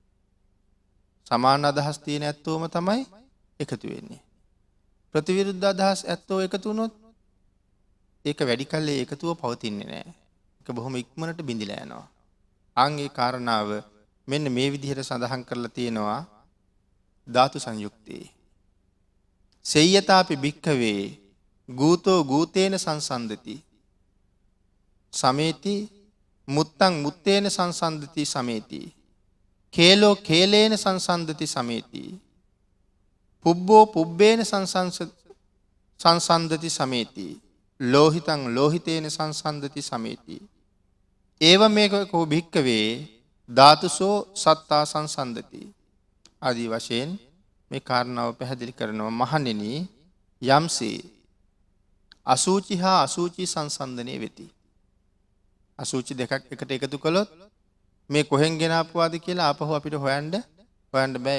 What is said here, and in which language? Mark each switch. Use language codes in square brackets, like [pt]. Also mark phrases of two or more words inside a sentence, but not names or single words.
[si] සමාන අදහස් තියෙන ඇත්තෝම තමයි එකතු වෙන්නේ. ප්‍රතිවිරුද්ධ අදහස් ඇත්තෝ එකතු වුණොත් ඒක වැඩි කල්ලි එකතුව පවතින්නේ නැහැ. ඒක බොහොම ඉක්මනට බිඳිලා යනවා. ඒ කාරණාව මෙන්න මේ විදිහට සඳහන් කරලා තියෙනවා ධාතු සංයුක්තේ. [pi] සෙය්‍යතාපි භික්ඛවේ ගූතෝ ගූතේන සංසන්දති. සමේති මුත්තං මුත්තේන සංසන්දති සමේති. කේලෝ කේලේන සංසන්දති සමේති. පුබ්බෝ පුබ්බේන සංසන්දති සමේති. ලෝහිතං ලෝහිතේන සංසන්දති සමේති. ඒව මේකෝ භික්ඛවේ ධාතුසෝ සත්තා සංසන්දති. [si] ආදී වශයෙන් මේ කාරණාව පැහැදිලි කරනවා. මහණෙනි, යම්සේ අසුචි හා අසුචි සංසන්දනය වෙති. අසුචි දෙකක් එකට එකතු කළොත් මේ කොහෙන් ගෙනාපුවාද කියලා ආපහු අපිට හොයන්න බෑ.